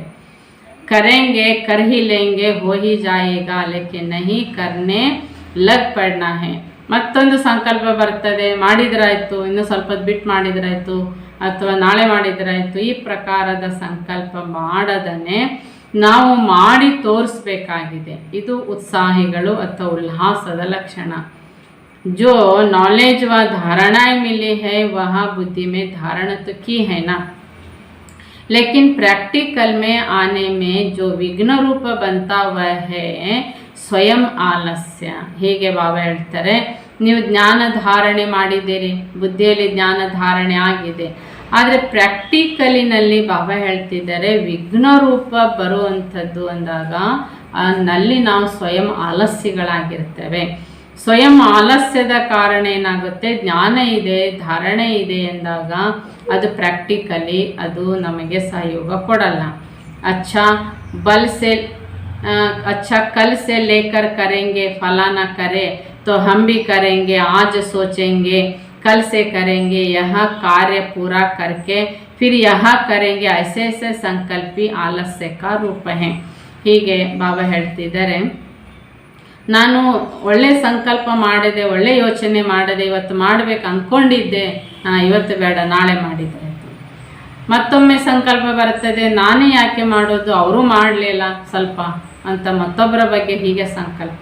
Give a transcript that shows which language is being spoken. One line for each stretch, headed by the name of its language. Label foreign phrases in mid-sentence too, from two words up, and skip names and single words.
Hindi: करेंगे कर ही लेंगे हो ही जाएगा लेकिन नहीं करने लग पड़ना है.
Kannada: ಮತ್ತೊಂದು ಸಂಕಲ್ಪ ಬರ್ತದೆ, ಮಾಡಿದ್ರಾಯ್ತು, ಇನ್ನು ಸ್ವಲ್ಪ ಬಿಟ್ಟು ಮಾಡಿದ್ರಾಯ್ತು, ಅಥವಾ ನಾಳೆ ಮಾಡಿದ್ರಾಯ್ತು. ಈ ಪ್ರಕಾರದ ಸಂಕಲ್ಪ ಮಾಡದನೆ ನಾವು ಮಾಡಿ ತೋರಿಸ್ಬೇಕಾಗಿದೆ. ಇದು ಉತ್ಸಾಹಿಗಳು ಅಥವಾ ಉಲ್ಲಾಸದ ಲಕ್ಷಣ.
Hindi: जो नॉलेज व धारणाएं मिली है वह बुद्धि में धारण तो की है ना, लेकिन प्रैक्टिकल में आने में जो विघ्न रूप बनता हुआ है
Kannada: ಸ್ವಯಂ ಆಲಸ್ಯ. ಹೀಗೆ ಬಾಬಾ ಹೇಳ್ತಾರೆ, ನೀವು ಜ್ಞಾನ ಧಾರಣೆ ಮಾಡಿದ್ದೀರಿ, ಬುದ್ಧಿಯಲ್ಲಿ ಜ್ಞಾನ ಧಾರಣೆ ಆಗಿದೆ, ಆದರೆ ಪ್ರಾಕ್ಟಿಕಲಿನಲ್ಲಿ ಬಾಬಾ ಹೇಳ್ತಿದ್ದಾರೆ ವಿಘ್ನ ರೂಪ ಬರುವಂಥದ್ದು ಅಂದಾಗ ನಲ್ಲಿ ನಾವು ಸ್ವಯಂ ಆಲಸ್ಯಗಳಾಗಿರ್ತೇವೆ. ಸ್ವಯಂ ಆಲಸ್ಯದ ಕಾರಣ ಏನಾಗುತ್ತೆ, ಜ್ಞಾನ ಇದೆ, ಧಾರಣೆ ಇದೆ ಎಂದಾಗ ಅದು ಪ್ರಾಕ್ಟಿಕಲಿ ಅದು ನಮಗೆ ಸಹಯೋಗ ಕೊಡಲ್ಲ.
Hindi: अच्छा कल से लेकर करेंगे, फलाना करे तो हम भी करेंगे, आज सोचेंगे कल से करेंगे, यह कार्य पूरा करके फिर यह करेंगे, ऐसे ऐसे संकल्पी आलस्य का रूप है.
Kannada: ಹೀಗೆ ಬಾಬಾ ಹೇಳ್ತಿದ್ದಾರೆ, ನಾನು ಒಳ್ಳೆ ಸಂಕಲ್ಪ ಮಾಡಿದೆ, ಒಳ್ಳೆ ಯೋಚನೆ ಮಾಡಿದೆ, ಇವತ್ತು ಮಾಡಬೇಕು ಅಂದ್ಕೊಂಡಿದ್ದೆ, ಇವತ್ತು ಬೇಡ, ನಾಳೆ ಮಾಡಿದರೆ. ಮತ್ತೊಮ್ಮೆ ಸಂಕಲ್ಪ ಬರ್ತದೆ, ನಾನೇ ಯಾಕೆ ಮಾಡೋದು, ಅವರು ಮಾಡಲಿಲ್ಲ ಸ್ವಲ್ಪ ಅಂತ ಮತ್ತೊಬ್ಬರ ಬಗ್ಗೆ ಹೀಗೆ ಸಂಕಲ್ಪ.